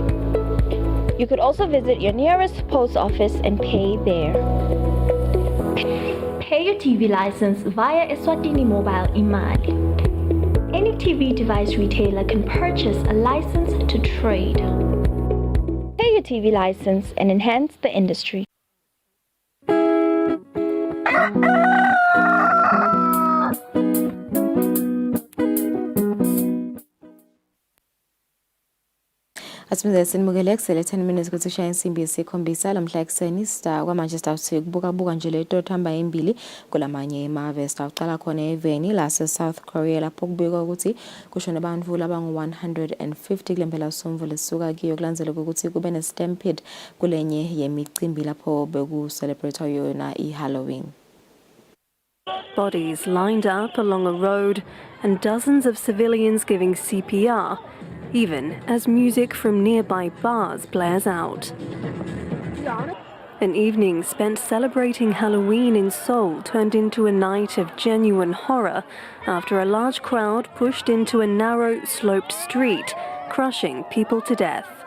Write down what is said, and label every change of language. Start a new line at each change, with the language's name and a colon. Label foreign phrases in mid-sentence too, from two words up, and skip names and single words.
English: You could also visit your nearest post office and pay there. Pay your TV license via Eswatini Mobile Imali. Any TV device retailer can purchase a license to trade. Pay your TV license and enhance the industry.
Swati: Asimze sinimukele kusele 10 minutes ukuthi shaya insimbi yesikhombisa lamhla ekseni star kwaManchester sikubuka nje le to hamba embili kulamanye emave star uqala khona eveni la South Korea lapho kubikwa ukuthi kushona abantu labangu 150 kulempela somvu lesuka kiyo kulandzela ukuthi kube ne stampede kulenye yemicimbi lapho beku celebrate yona iHalloween.
English: Bodies lined up along a road and dozens of civilians giving CPR, even as music from nearby bars blares out. An evening spent celebrating Halloween in Seoul turned into a night of genuine horror after a large crowd pushed into a narrow, sloped street, crushing people to death.